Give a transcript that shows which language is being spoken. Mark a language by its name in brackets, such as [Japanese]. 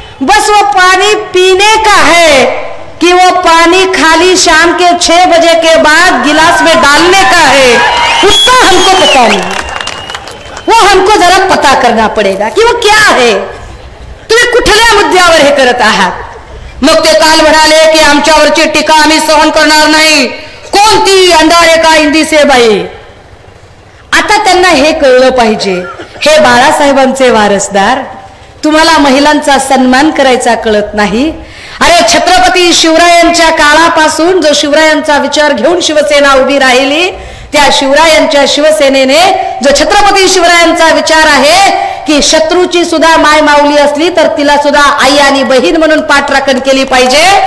[Hindi] बस वो पानी पीने का है कि वो पानी खाली शाम के 6 बजे के बाद गिलास में डालने का है, उसका हमको पता नहीं. वो हमको जरा पता करना पड़ेगा कि वो क्या है. [Marathi] तुम्ही कुठल्या मुद्द्यावर हे करत आहात. मग ते काल म्हणाले की आमच्यावरची टीका आम्ही सहन करणार नाही. कोणती अंधारे का इंदी से बाई. आता त्यांना हे कळलं पाहिजे, हे बाळासाहेबांचे वारसदार, तुम्हाला महिलांचा सन्मान करायचा कळत नाही. अरे छत्रपती शिवरायांच्या काळापासून जो शिवरायांचा विचार घेऊन शिवसेना उभी राहिली, त्या शिवरायांच्या शिवसेनेने जो छत्रपती शिवरायांचा विचार आहे की शत्रूची सुद्धा माय माऊली असली तर तिला सुद्धा आई आणि बहीण म्हणून पाठराखण केली पाहिजे.